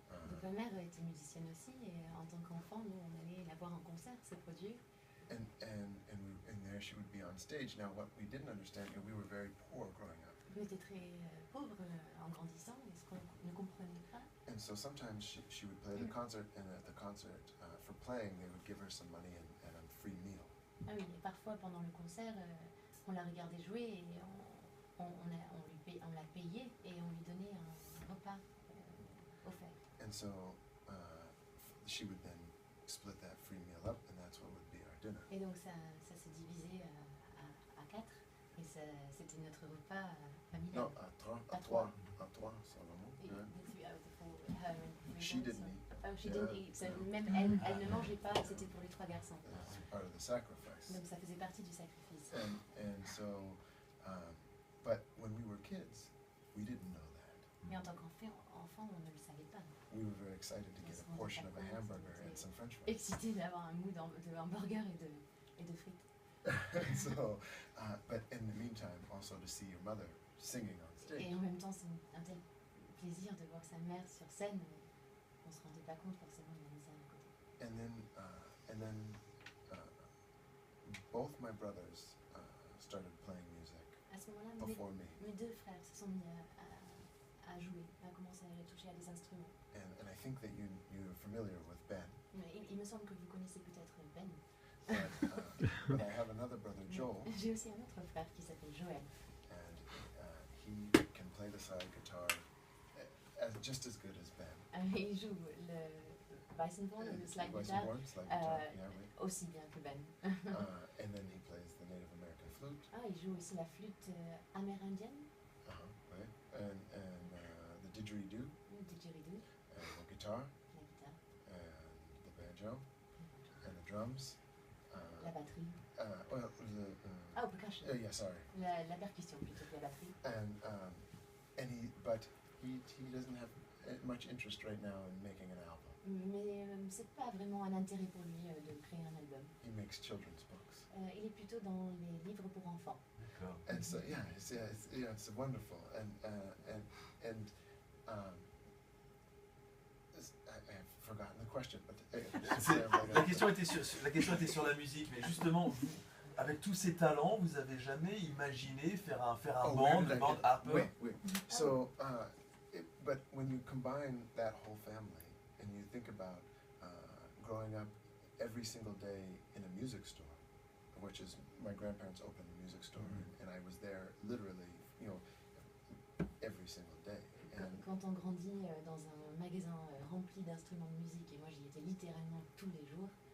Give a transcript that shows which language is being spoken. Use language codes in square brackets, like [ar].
[fr] Donc ma mère était musicienne aussi et en tant qu'enfant, nous on allait la voir en concert, se produire. [en] And there she would be on stage. Now, what we didn't understand, we were very poor growing up, [fr] On était très pauvres en grandissant, et ce qu'on ne comprenait pas. [en] and so sometimes she would play the concert, and at the concert, for playing, they would give her some money and a free meal. [fr] Ah oui, et parfois pendant le concert, on la regardait jouer et on l'a payée et on lui donnait un repas offert. [en] And so she would then split that free meal up, and that's what would be our dinner. [fr] Et donc ça se divisait à 4 et c'était notre repas familial. No, à trois, seulement. Et [en] Yeah. the three out of the four, her and three She boys, didn't eat. Oh, she Yeah. didn't eat. [fr] So même elle ne mangeait pas, c'était pour les 3 garçons. [en] It's part of the sacrifice. [fr] Donc ça faisait partie du sacrifice. [en] And so, but when we were kids, we didn't know that. [fr] Mais en tant qu'enfant, on ne le savait pas. [en] We were very excited to get a portion of a hamburger and some French fries. [fr] Excité d'avoir un mood de hamburger et de frites. [en] And so, but in the meantime, also to see your mother singing on stage. [fr] Et en même temps, c'est un tel plaisir de voir sa mère sur scène. On se rendait pas compte forcément de la misère à côté. [en] And then, both my brothers started playing music [fr] À ce moment-là, [en] before me, [fr] mes 2 frères se sont mis à jouer, à commencer à toucher à des instruments. [en] and I think that you're familiar with Ben. [fr] Mais il me semble que vous connaissez peut-être Ben. [en] But I have another brother, Joel, [fr] J'ai aussi un autre frère qui s'appelle Joël. [en] and he can play the slide guitar just as good as Ben. [fr] Il joue le Weissenborn, le slide guitar, [en] Weissenborn, slide guitar, yeah, oui. [fr] aussi bien que Ben. [en] And then he plays the Native American flute. [fr] Ah, il joue aussi la flûte amérindienne, [en] Right. And the didgeridoo, [fr] le didgeridoo, [en] and the guitar, [fr] la guitare, [en] and the banjo, and the drums. [fr] la batterie. [en] Well, Oh, percussion. yeah, sorry. [fr] La percussion plutôt que la batterie. [en] And he doesn't have much interest right now in making an album. [fr] Mais c'est pas vraiment un intérêt pour lui de créer un album. [en] He makes children's books. [fr] Il est plutôt dans les livres pour enfants. D'accord. [en] And so it's wonderful and I've forgotten the question, but [fr] La question était sur la musique, mais justement, vous, avec tous ces talents, vous avez jamais imaginé faire un band Harper? [en] Wait. So, but when you combine that whole family and you think about growing up every single day in a music store, which is my grandparents opened a music store, and I was there literally, every single day. And [fr] Quand on grandit dans un magasin rempli d'instruments de musique, et moi j'y étais littéralement tous les jours,